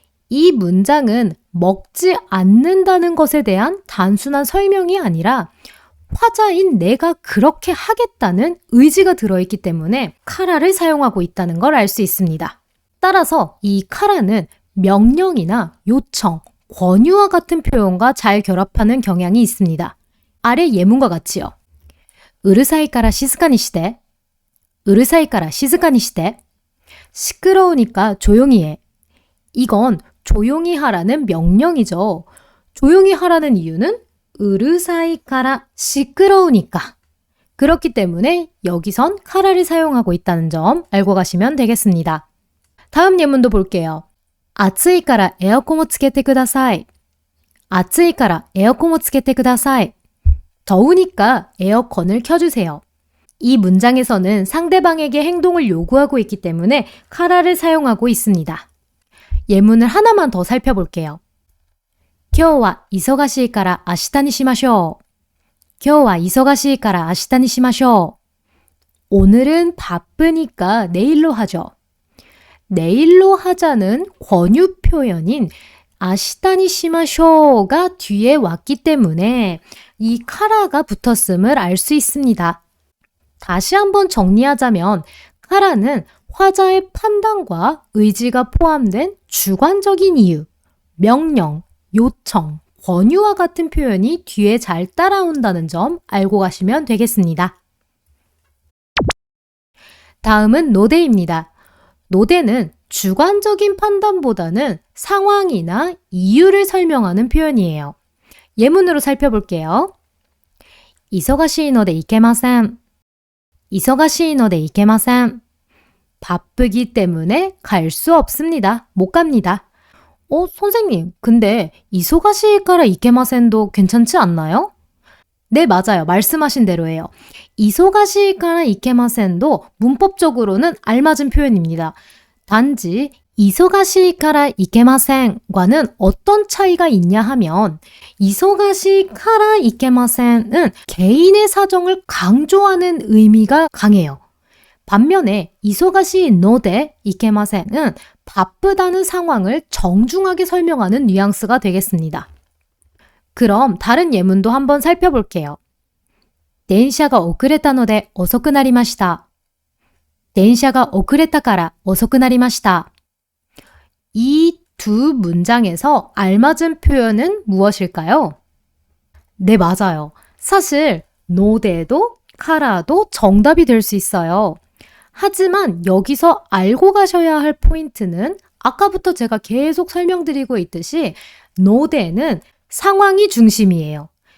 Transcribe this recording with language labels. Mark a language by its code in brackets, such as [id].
[ko] 이 문장은 먹지 않는다는 것에 대한 단순한 설명이 아니라 화자인 내가 그렇게 하겠다는 의지가 들어있기 때문에 카라를 사용하고 있다는 걸 알 수 있습니다. 따라서 이 카라는 명령이나 요청, 권유와 같은 표현과 잘 결합하는 경향이 있습니다. 아래 예문과 같이요. [ja] うるさいから静かにして.うるさいから静かにして. [ko] 시끄러우니까 조용히 해. 이건 조용히 하라는 명령이죠. 조용히 하라는 이유는 [ja] うるさいから [ko] 시끄러우니까. 그렇기 때문에 여기선 카라를 사용하고 있다는 점 알고 가시면 되겠습니다. 다음 예문도 볼게요. [ja] 暑いからエアコンをつけてください.暑いからエアコンをつけてください. [ko] 더우니까 에어컨을 켜주세요. 이 문장에서는 상대방에게 행동을 요구하고 있기 때문에 카라를 사용하고 있습니다. 예문을 하나만 더 살펴볼게요. [ja] 今日は忙しいから明日にしましょう.今日は忙しいから明日にしましょう. [ko] 오늘은 바쁘니까 내일로 하죠. 내일로 하자는 권유 표현인 아시다니 시마쇼가 뒤에 왔기 때문에 이 카라가 붙었음을 알 수 있습니다. 다시 한번 정리하자면 카라는 화자의 판단과 의지가 포함된 주관적인 이유, 명령, 요청, 권유와 같은 표현이 뒤에 잘 따라온다는 점 알고 가시면 되겠습니다. 다음은 노데입니다. 노데는 주관적인 판단보다는 상황이나 이유를 설명하는 표현이에요. 예문으로 살펴볼게요. [ja] 忙しいので行けません. 忙しいので行けません. [ko] 바쁘기 때문에 갈 수 없습니다. 못 갑니다. 선생님, 근데 이소가시 까라 이케마센도 괜찮지 않나요? 네, 맞아요. 말씀하신 대로예요. 이소가시 까라 이케마센도 문법적으로는 알맞은 표현입니다. 단지 이소가시 까라 이케마센과는 어떤 차이가 있냐 하면 이소가시 까라 이케마센은 개인의 사정을 강조하는 의미가 강해요. 반면에 이소가시 노데 이케마센은 바쁘다는 상황을 정중하게 설명하는 뉘앙스가 되겠습니다. 그럼 다른 예문도 한번 살펴볼게요. [ja] 電車が遅れたので遅くなりました.電車が遅れたから遅くなりました. [ko] 이 두 문장에서 알맞은 표현은 무엇일까요? 네, 맞아요. 사실 노데도 카라도 정답이 될 수 있어요. 하지만 여기서 알고 가셔야 할 포인트는 아까부터 제가 계속 설명드리고 있듯이 노데는 상황이 중심이에요.